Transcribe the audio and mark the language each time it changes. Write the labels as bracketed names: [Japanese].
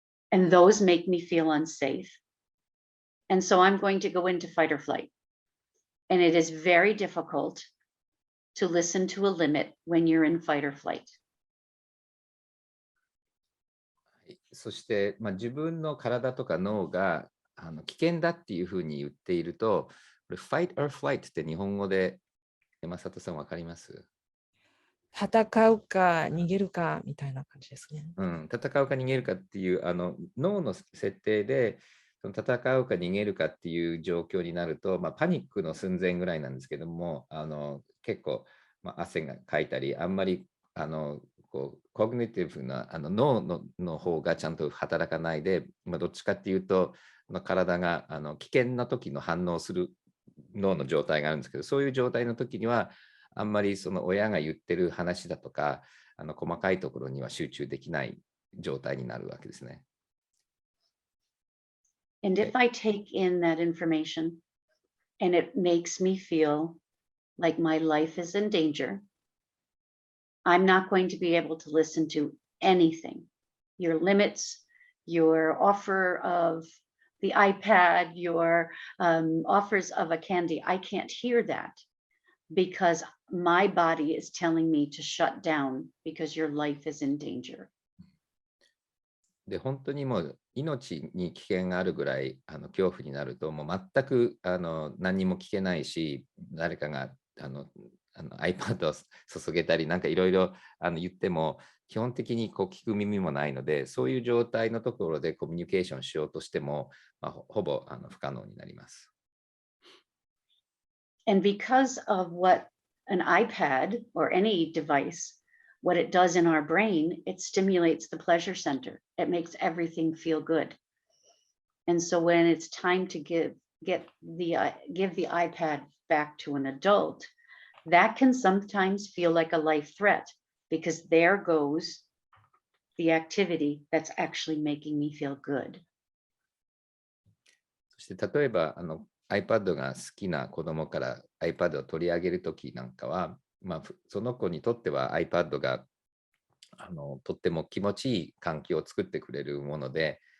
[English] And those make me feel unsafe. And so I'm going to go into fight or flight. And it is very difficult to listen to a limit when you're in fight or flight. [Japanese] そして、自分の体とか脳が危険だっていうふうに言っていると、 fight or flight って日本語で山里さんわかります？戦うか逃げるかみたいな感じですね。戦うか逃げるかっていう脳の設定で、その戦うか逃げるかっていう状況になると、パニックの寸前ぐらいなんですけども、結構、汗がかいたり、あんまりコグニティブな脳の方がちゃんと働かないで、どっちかっていうと体が危険な時の反応する脳の状態があるんですけど、そういう状態の時にはあんまりその親が言ってる話だとか細かいところには集中できない状態になるわけですね。 [English] And if I take in that information and it makes me feel like my life is in danger, I'm not going to be able to listen to anything. Your limits, your offer of the iPad, your offers of a candy, I can't hear that because my body is telling me to shut down because your life is in danger. [Japanese] で本当にもう命に危険があるぐらい恐怖になると、もう全く何も聞けないし、誰かがiPad を注げたりなんかいろいろ言っても基本的に聞く耳もないので、そういう状態のところでコミュニケーションしようとしても、ほぼ不可能になります。 [English] And because of what an iPad or any device, what it does in our brain, it stimulates the pleasure center. It makes everything feel good. And so when it's time to give the iPad back to an adult, that can sometimes feel like a life threat because there goes the activity that's actually making me feel good. [Japanese] そして例えばiPad が好きな子供から iPad を取り上げるときなんかは、その子にとっては iPad がとっても気持ちいい環境を作ってくれるもので、